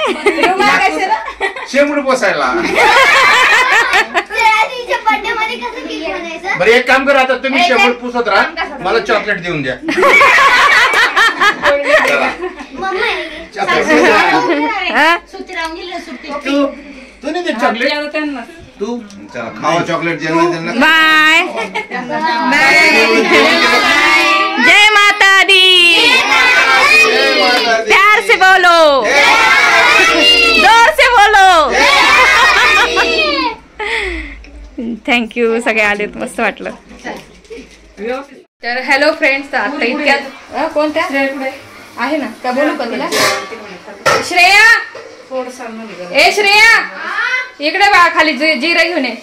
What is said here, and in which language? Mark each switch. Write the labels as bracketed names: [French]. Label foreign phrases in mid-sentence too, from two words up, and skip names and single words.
[Marathi] शेंबूड पोसायला. बरं एक काम करा, आता तुम्ही शेंबूड पुसत राहा, मला चॉकलेट देऊन द्या. तू नाही देत चॉकलेट. तू चला खावा चॉकलेट. [English] bye bye. [Hindi] जय माता दी. प्यार से बोलो, जोर से बोलो. [Marathi] थँक्यू. सगळे आलेत, मस्त वाटलं. तर [English] hello friends, [Marathi] आता इतक्यात कोणत्या आहे ना का बोलू का तिला. श्रेया, ए श्रेया इकडे बाळा खाली जिरा घेऊन ये.